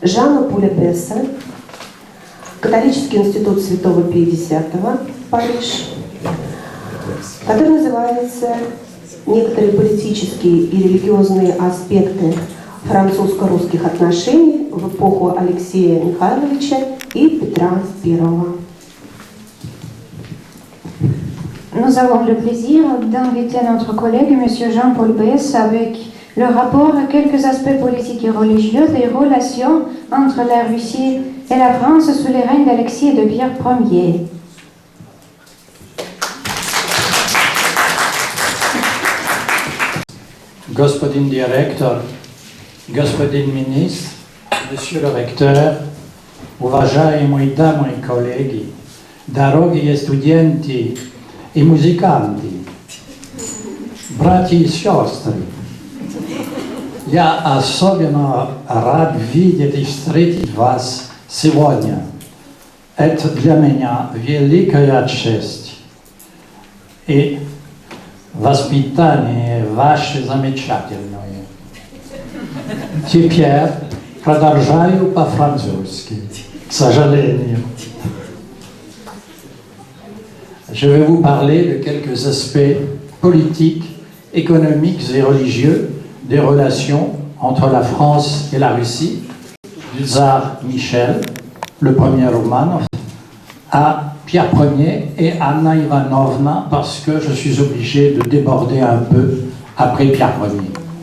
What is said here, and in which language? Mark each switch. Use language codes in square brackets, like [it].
[ru] Жана Поля Бесса, Католический институт Святого Пия X, Париж, который называется «Некоторые политические и религиозные аспекты французско-русских отношений в эпоху Алексея Михайловича и Петра I». [fr] Nous avons le plaisir d'inviter notre collègue M. Jean-Paul Besse avec le rapport à quelques aspects politiques et religieux des relations entre la Russie et la France sous les règnes d'Alexis et de Pierre Ier. [ru] Господин директор, господин министр, [fr] monsieur le recteur, [ru] уважаемые дамы и коллеги, дорогие студенты и музыканты, братья и сестры, я особенно рад видеть и встретить вас сегодня. Это для меня великая честь. И воспитание ваше замечательное. Теперь продолжаю по-французски, к сожалению. [fr] Je vais vous parler de quelques aspects politiques, économiques et religieux des relations entre la France et la Russie, du tsar Michel, le premier Romanov, à Pierre Ier et Anna Ivanovna, parce que je suis obligé de déborder un peu après Pierre Ier.